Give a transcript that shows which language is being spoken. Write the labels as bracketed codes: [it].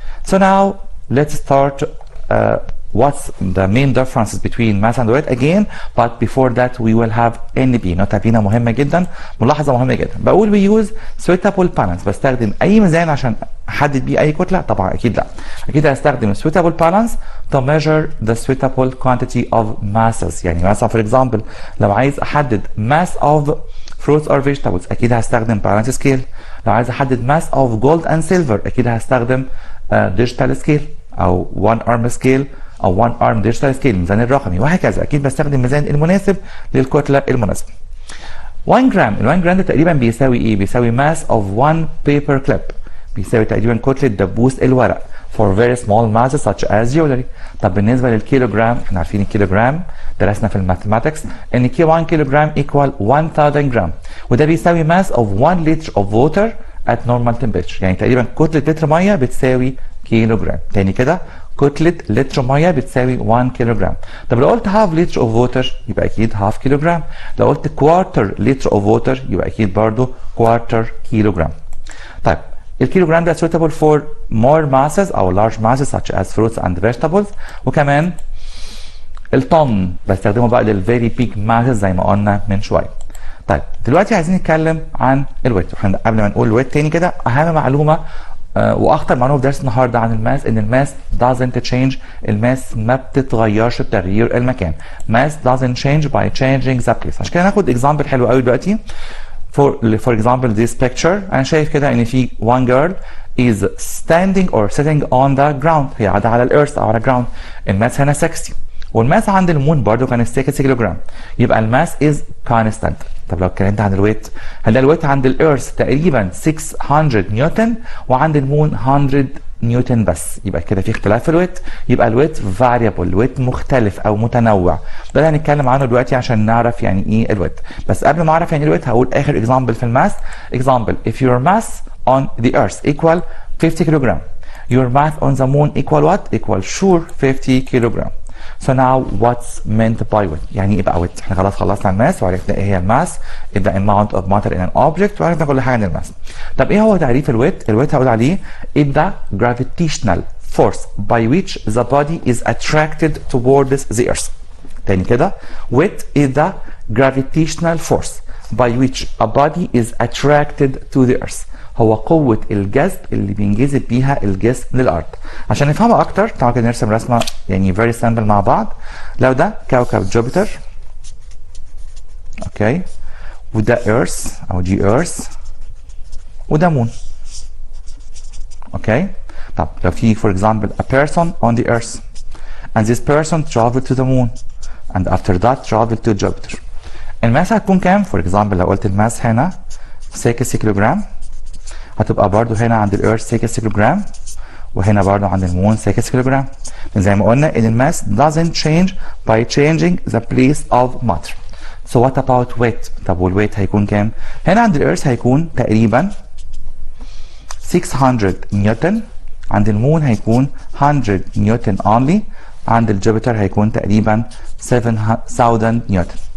[en] So now let's start what's the main differences between mass and weight again, but before that we will have NB. [ar] نقطة بينا مهمة جدا، ملاحظة مهمة جدا. بقول [en] we use suitable balance، [ar] بستخدم أي ميزان عشان أحدد بيه أي كتلة؟ طبعا أكيد لا، أكيد هستخدم [en] suitable balance to measure the suitable quantity of masses. [ar] يعني مثلا [en] for example [ar] لو عايز أحدد [en] mass of fruits or vegetables [ar] أكيد هستخدم balance scale. لو عايز أحدد mass of gold and silver أكيد هستخدم digital scale او 1 ارم سكيل او 1 ارم ديجيتال سكيل، الميزان الرقمي، وهكذا. اكيد بستخدم الميزان المناسب للكتله المناسبه. 1 جرام، ال 1 جرام ده تقريبا بيساوي ايه؟ بيساوي [en] mass of 1 paper clip, [ar] بيساوي تقريبا كتله دبوس الورق [en] for very small masses such as jewelry. [ar] طب بالنسبه للكيلوجرام، احنا عارفين الكيلوجرام درسنا في الماثماتكس ان 1 كيلوجرام equal 1000 جرام، وده بيساوي [en] Mass of 1 لتر of water at normal temperature. [ar] يعني تقريبا كتله لتر ميه بتساوي كيلو جرام. تاني كده، كتلة لتر ميه بتساوي 1 كيلو جرام. طب لو قلت [en] half لتر of water [ar] يبقى اكيد هاف كيلو جرام. لو قلت [en] quarter لتر of water [ar] يبقى اكيد برضو كوارتر كيلو جرام. طيب الكيلو جرام ده [en] suitable for more masses او large masses such as fruits and vegetables. [ar] وكمان الطن بستخدمه بقى [en] للفيري big masses [ar] زي ما قلنا من شويه. طيب دلوقتي عايزين نتكلم عن الويت. احنا قبل ما نقول الويت تاني كده، اهم معلومه واخطر معلومه في درس النهارده عن الماس ان الماس [en] doesn't change، [ar] الماس ما بتتغيرش بتغيير المكان. [en] mass doesn't change by changing the place. [ar] عشان كده ناخد example حلو قوي دلوقتي. [en] for example this picture [ar] انا شايف كده ان في [en] one girl is standing or sitting on the ground، [ar] هي قاعده على الارث او على [en] ground. [ar] الماس هنا 60 والماس عند المون برضو كان 6 كيلو جرام، يبقى الماس [en] is constant. [ar] طب لو اتكلمت عن الويت، هنلاقي الويت عند الارث تقريبا 600 نيوتن وعند المون 100 نيوتن بس، يبقى كده في اختلاف في الويت. يبقى الويت فاريبل، الويت مختلف او متنوع. ده اللي هنتكلم عنه دلوقتي عشان نعرف يعني ايه الويت. بس قبل ما اعرف يعني ايه الويت هقول اخر اكزامبل في الماس. [en] example if your mass on the earth equal 50 كيلو جرام، your mass on the moon equal what? equal sure 50 كيلو جرام. So now what's meant by weight؟ [ar] يعني ايه بقى weight؟ احنا خلاص خلصنا الماس وعرفنا ايه هي الماس، [en] the amount of matter in an object، [ar] وعرفنا كل حاجه عن الماس. طب ايه هو تعريف الويت؟ الويت هقول عليه [en] is the gravitational force by which the body is attracted towards the earth. تاني كده weight is the gravitational force by which a body is attracted to the earth. [ar] هو قوة الجذب اللي بينجذب بيها الجسم للأرض. عشان نفهمها أكتر تعالوا كده نرسم رسمة يعني [en] very simple [ar] مع بعض. لو ده كوكب جوبيتر، أوكي، وده ايرث أو دي ايرث، وده مون، أوكي. [en] طب لو في for example a person on the earth and this person traveled to the moon and after that traveled to Jupiter. [ar] الماس هتكون كام؟ [en] for example [ar] لو قلت الماس هنا 6 كيلو جرام، هتبقى برضو هنا عند الارث 6 كيلو جرام، وهنا برضو عند المون 6 كيلو جرام. زي ما قلنا ان الماس [en] doesn't change by changing the place of matter. So what about weight؟ [ar] طب والويت هيكون كام؟ هنا عند الارث هيكون تقريبا 600 نيوتن، عند المون هيكون 100 نيوتن only، عند الجوبيتر هيكون تقريبا 7000 نيوتن.